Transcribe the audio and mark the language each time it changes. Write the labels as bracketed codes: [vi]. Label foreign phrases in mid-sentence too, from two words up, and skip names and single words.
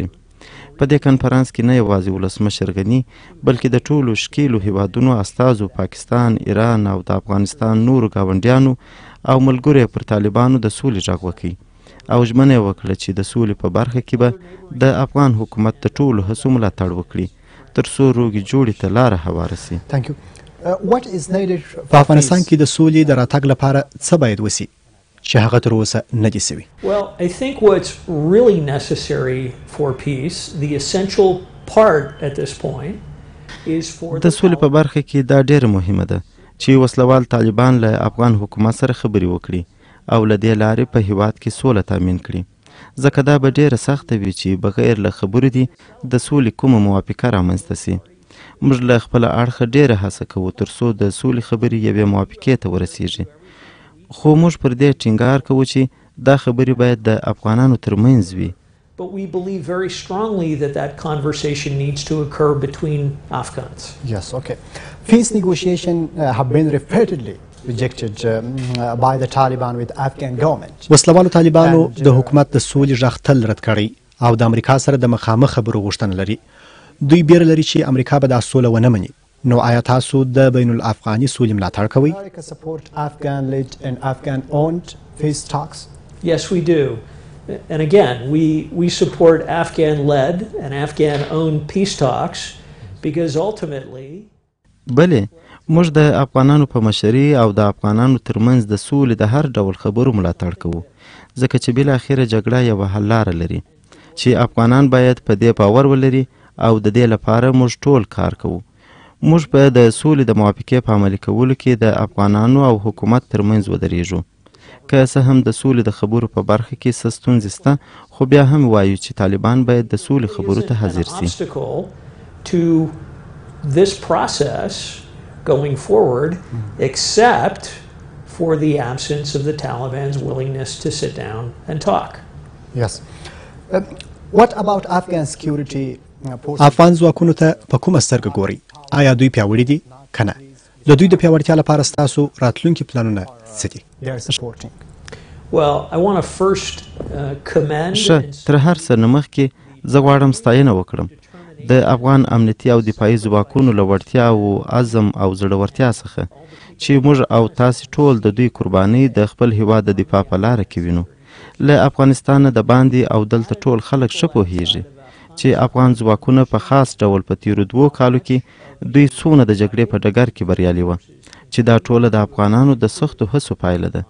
[ps] په دې کنفرانس کې نه یوازې ولسمشر غني بلکې د ټولو شکیلو هیوادونو استازو پاکستان، ایران او د افغانستان نورو ګاونډیانو او ملګرو پر طالبانو د سولې غږ وکړي او ژمنه یې وکړه چې د سولې په برخه کې به د افغان حکومت د ټولو هڅو ملاتړ وکړي تر څو روغې جوړې ته لاره هواره سي. [en] Thank you. What is needed [ps] په افغانستان کې د سولې د راتګ لپاره څه باید وسی چې هغه تر اوسه نه دي سوي؟ [en] Well, I think what's really necessary for peace, the essential part at this point is for [ps] د سولې په برخه کې دا ډېره مهمه ده چې وسلوال طالبان له افغان حکومت سره خبرې وکړي او له دې لارې په هیواد کې سوله تامین کړي ځکه دا به ډېره سخته وي چې بغیر له خبرو دي د سولې کومه موافقه رامنځته سي. موږ له خپله اړخه ډېره هڅه کوو تر څو د سولې خبرې یوې موافقې ته ورسیږي خو موږ پر دې ټینګار کوو چې دا خبرې باید د افغانانو ترمنځ وي. [en] But we believe very strongly that conversation needs to occur between Afghans. Yes, okay. Peace negotiations have been repeatedly rejected by the Taliban with Afghan government. [ps] وسلوالو طالبانو د حکومت د سولې غږ تل رد کړی او د امریکا سره د مخامخ خبرو غوښتنه لري. دوی بیره لري چې امریکا به دا سوله ونه مني. نو آیا تاسو د بین الافغاني سولې ملاتړ کوئ؟ [en] America support Afghan-led and Afghan-owned peace talks? Yes, we do. And again, we support Afghan-led and Afghan-owned peace talks because ultimately [ps] بلې موږ د افغانانو په مشري او د افغانانو ترمنځ د سولې د هر ډول خبرو ملاتړ کوو ځکه چې بالاخره جګړه یوه حل لاره لري چې افغانان باید په دې باور ولري او د دې لپاره موږ ټول کار کوو. موږ به د سولې د موافقې په عملي کولو کې د افغانانو او حکومت ترمنځ ودرېږو. که څه هم د سولې د خبرو په برخه کې څه ستونزې شته خو بیا هم وایو چې طالبان باید د سولې خبرو ته حاضر سي. [en] to this process going forward except for the absence of the Taliban's willingness to sit down and talk. Yes. What about Afghan security forces? [ps] افغان ځواکونو ته په کومه سترګه ګورئ؟ آیا دوی پیاوړي دي که نه؟ د دوی د پیاوړتیا لپاره ستاسو راتلونکي پلانونه څه دي؟ [en] Well, I want to first commend [ps] ښه تر هر څه نه مخکې زه غواړم ستاینه وکړم د افغان امنیتي او دفاعي ځواکونو له وړتیا او عزم او زړورتیا څخه چې موږ او تاسې ټول د دوی قربانۍ د خپل هیواد د دفاع په لاره کې وینو. له افغانستانه د باندې او دلته ټول خلک ښه پوهیږي چې افغان ځواکونه په خاص ډول په تیرو 2 کالو کې دوی څونه د جګړې په ډګر کې بریالي وه چې دا ټوله د افغانانو د سختو هڅو پایله ده.